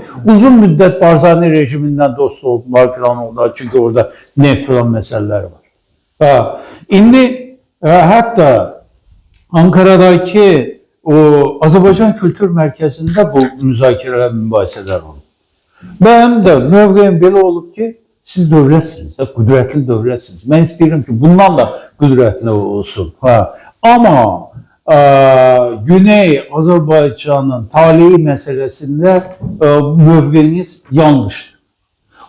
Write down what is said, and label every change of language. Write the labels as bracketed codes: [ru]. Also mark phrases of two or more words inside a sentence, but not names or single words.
[tr] Uzun müddet Barzani rejiminden dost oldular falan oldular. Çünkü orada neft falan meseleler var. Şimdi hatta Ankara'daki o Azerbaycan Kültür Merkezi'nde bu müzakereler, mübahiseler oldu. [az] Benim de mövqeyim belə olub ki, siz dövlətsiniz, qüdrətli dövlətsiniz. Mən istəyirəm ki, bundan da qüdrətli olsun. [tr] Ama Güney Azerbaycan'ın talihi meselesinde mövqeyiniz yanlıştır.